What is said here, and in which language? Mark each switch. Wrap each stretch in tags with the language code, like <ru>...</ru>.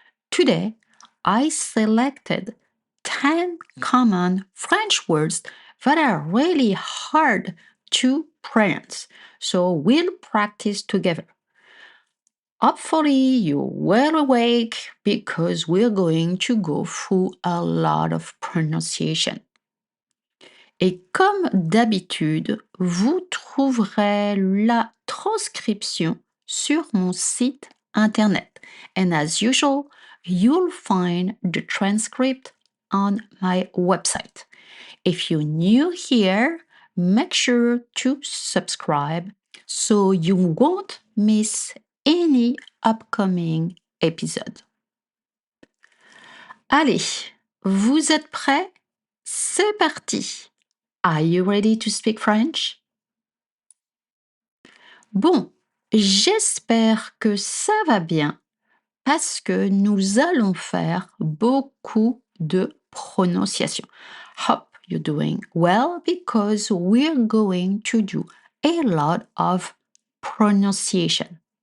<en>Today, I selected 10 common French words that are really hard to pronounce. So we'll practice together. Hopefully, you're well awake because we're going to go through a lot of pronunciation.</en> <fr>Et comme d'habitude, vous trouverez la transcription sur mon site internet.</fr> <en>And as usual, you'll find the transcript on my website. If you're new here, make sure to subscribe so you won't miss any upcoming episode.</en> <fr>Allez, vous êtes prêts? C'est parti!</fr> <en>Are you ready to speak French?</en> <fr>Bon, j'espère que ça va bien parce que nous allons faire beaucoup de prononciation.</fr> <en>Hope you're doing well because we're going to do a lot of pronunciation.</en>